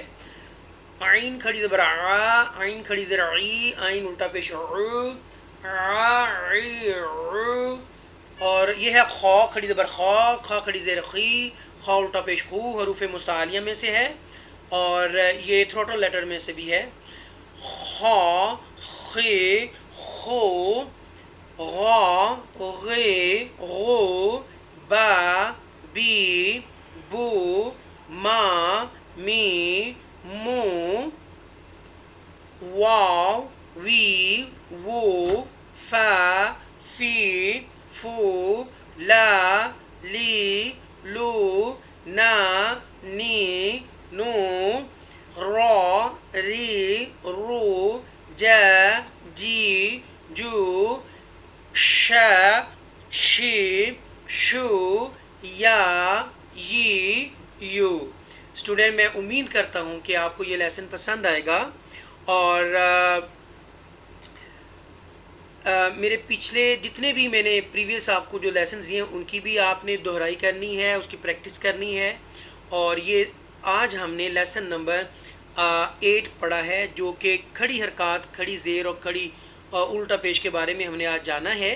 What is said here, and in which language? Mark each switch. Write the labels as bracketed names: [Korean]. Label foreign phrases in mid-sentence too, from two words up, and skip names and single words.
[Urdu] عین کھڑی زبر آ, عین کھڑی زیر ای, عین الٹا پیش او, اور یہ ہے خا کھڑی زبر خا, خا کھڑی زیر خی, خا الٹا پیش خو. حروف مستعلیہ میں سے ہے اور یہ [English] throttle letter [Urdu] میں سے بھی ہے. خا خے خو, غا غے غو, با بی بو, ما می مو, واو وی وو, فا فی فو, لا لی لو, نا نی نو, را ری رو, جا جی جو, شا شی شو, یا یی یو. اسٹوڈنٹ میں امید کرتا ہوں کہ آپ کو یہ لیسن پسند آئے گا, اور میرے پچھلے جتنے بھی میں نے پریویس آپ کو جو لیسنز دیے ہیں ان کی بھی آپ نے دہرائی کرنی ہے, اس کی پریکٹس کرنی ہے. اور یہ آج ہم نے [English] lesson number [Urdu] 8 پڑھا ہے, جو کہ کھڑی حرکات, کھڑی زیر اور کھڑی الٹا پیش کے بارے میں ہم نے آج جانا ہے.